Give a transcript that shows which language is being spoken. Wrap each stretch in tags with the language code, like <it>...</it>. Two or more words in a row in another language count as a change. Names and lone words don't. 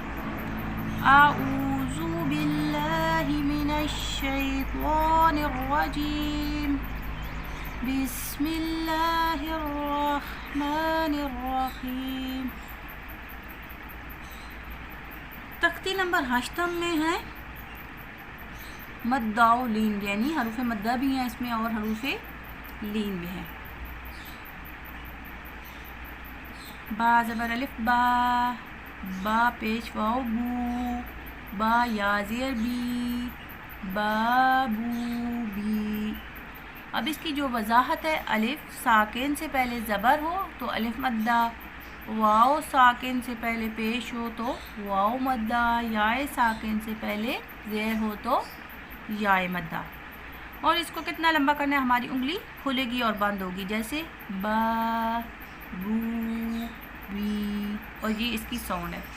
<ar>اعوذ باللہ من الشیطان الرجیم، بسم اللہ الرحمن الرحیم۔</ar> <ur>تختی نمبر ہشتم میں ہے مدہ و لین، یعنی حروف مدہ بھی ہیں اس میں اور حروف لین بھی ہیں۔ با زبر الف با، با پیش واو بو، با یا زیر بی، بابو بی۔ اب اس کی جو وضاحت ہے، الف ساکن سے پہلے زبر ہو تو الف مدہ، واو ساکن سے پہلے پیش ہو تو واو مدہ، یاء ساکن سے پہلے زیر ہو تو یاء مدہ۔ اور اس کو کتنا لمبا کرنا ہے؟ ہماری انگلی کھلے گی اور بند ہوگی، جیسے با بو بی، اور یہ اس کی ساؤنڈ ہے۔</ur>